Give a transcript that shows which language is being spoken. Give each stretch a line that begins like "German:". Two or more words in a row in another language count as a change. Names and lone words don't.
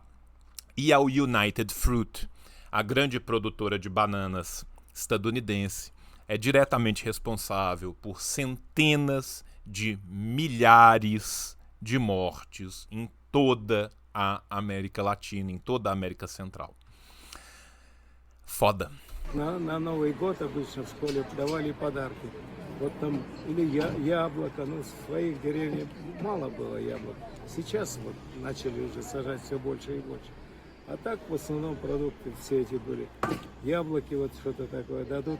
Portuguese: E a United Fruit, a grande produtora de bananas estadunidense, é diretamente responsável por centenas de milhares de mortes em toda a América Latina, em toda a América Central. Foda.
Russian: На Новый год обычно в школе давали подарки. Вот там или яблоко, ну, в своих деревнях мало было яблок. Сейчас вот начали уже сажать все больше и больше. А так в основном продукты все эти были. Яблоки вот что-то такое дадут.